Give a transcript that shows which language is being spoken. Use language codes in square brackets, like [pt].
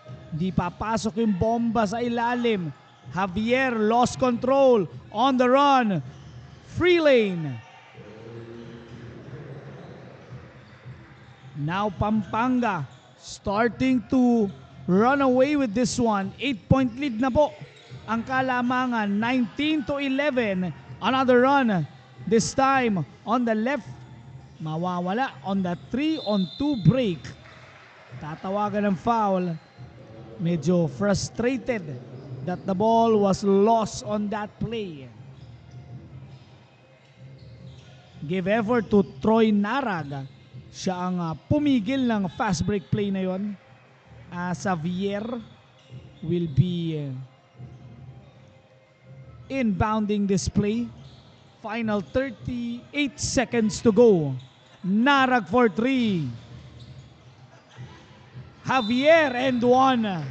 [tl] Di papasok yung bomba sa ilalim. [en] Javier lost control on the run. Free lane. Now Pampanga starting to run away with this one. [tl] 8-point lead na po ang kalamangan. [en] 19-11. Another run. This time on the left. [tl] Mawawala [en] on the 3-on-2 break. [tl] Tatawagan ng [en] foul. Medyo frustrated that the ball was lost on that play. Give effort to Troy Narag. [tl] Siya ang pumigil ng fast break play na yon. [en] Xavier will be inbounding this play. Final 38 seconds to go. Narag for three. Javier and one.